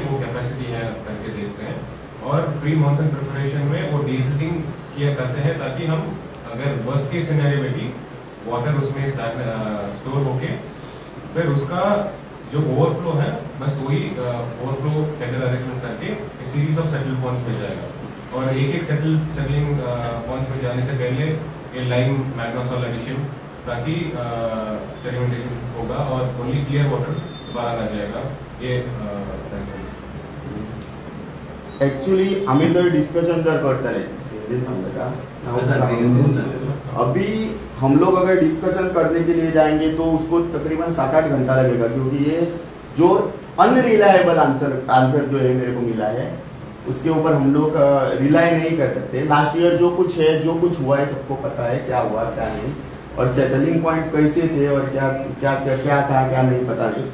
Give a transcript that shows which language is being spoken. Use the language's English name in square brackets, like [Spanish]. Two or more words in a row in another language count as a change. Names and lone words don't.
[Hindi] वो कैपेसिटी है करके देखते हैं और [English] pre monsoon preparation [Hindi] में वो डीसिल्टिंग किया करते हैं ताकि हम अगर [English] worst case scenario [Hindi] में भी वाटर उसमें स्टोर होके फिर उसका जो ओवरफ्लो है बस वही [English] overflow tender arrangement [Hindi] करके [English] series of settle points [Hindi] में जाएगा और एक [English] settling points [Hindi] में जाने से पहले ये [English] lime magnesol addition [Hindi] ताकि सेडिमेंटेशन होगा और [English] only clear water [Hindi] बाहर आ जाएगा ये एक्चुअली [Konkani] आम्ही जर डिस्कशन जर करतले [Hindi] अभी हम लोग अगर डिस्कशन करने के लिए जाएंगे तो उसको तकरीबन 7-8 घंटा लगेगा क्योंकि ये जो [English] unreliable answer [Hindi] जो है मेरे को मिला है उसके ऊपर हम लोग रिलाई नहीं कर सकते। [English] last year [Hindi] जो कुछ है जो कुछ हुआ है सबको पता है क्या हुआ क्या नहीं और [English] settling point [Hindi] कैसे थे और क्या क्या क्या क्या था क्या नहीं पता नहीं।